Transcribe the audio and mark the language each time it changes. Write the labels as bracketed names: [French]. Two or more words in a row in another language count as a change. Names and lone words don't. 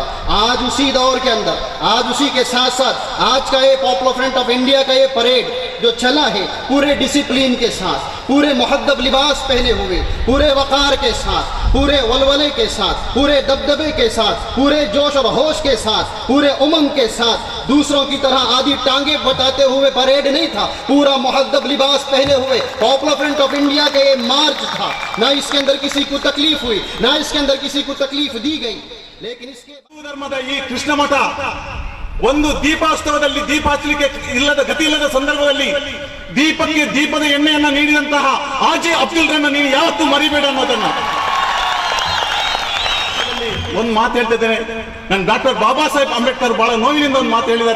[Hindi] आज उसी दौर के अंदर, आज उसी के साथ साथ आज का ये पॉपुलर फ्रंट ऑफ इंडिया का ये परेड जो चला है, पूरे डिसिप्लिन के साथ, पूरे मुहद्दब लिबास पहने हुए, पूरे वक़ार के साथ, पूरे वलवले के साथ, पूरे दबदबे के साथ, पूरे जोश और होश के साथ, पूरे उमंग के साथ, दूसरों की तरह आधी टांगे बताते हुए परेड नहीं था, पूरा मुहद्दब लिबास पहने हुए पॉपुलर फ्रंट ऑफ इंडिया का ये मार्च था। ना इसके अंदर किसी को तकलीफ हुई, ना इसके अंदर किसी को तकलीफ दी गई, लेकिन इसके [Kannada] ಧರ್ಮದ ಈ ಕೃಷ್ಣ ಮಠ ಒಂದು ದೀಪಾಸ್ತವದಲ್ಲಿ ದೀಪ ಹಚ್ಚಲಿಕ್ಕೆ ಇಲ್ಲದ ಗತಿ ಇಲ್ಲದ ಸಂದರ್ಭದಲ್ಲಿ ದೀಪಕ್ಕೆ ದೀಪದ ಎಣ್ಣೆಯನ್ನ ನೀಡಿದಂತಹ ಆಜಿ ಅಬ್ದುಲ್ ರನ್ನ ನೀನು ಯಾವತ್ತೂ ಮರಿಬೇಡ ಅನ್ನೋದನ್ನ ಒಂದು ಮಾತು ಹೇಳ್ತಿದ್ದೇನೆ. ನಾನು ಡಾಕ್ಟರ್ ಬಾಬಾ ಸಾಹೇಬ್ ಅಂಬೇಡ್ಕರ್ ಬಹಳ ನೋವಿನಿಂದ ಒಂದು ಮಾತು ಹೇಳಿದ್ದಾರೆ.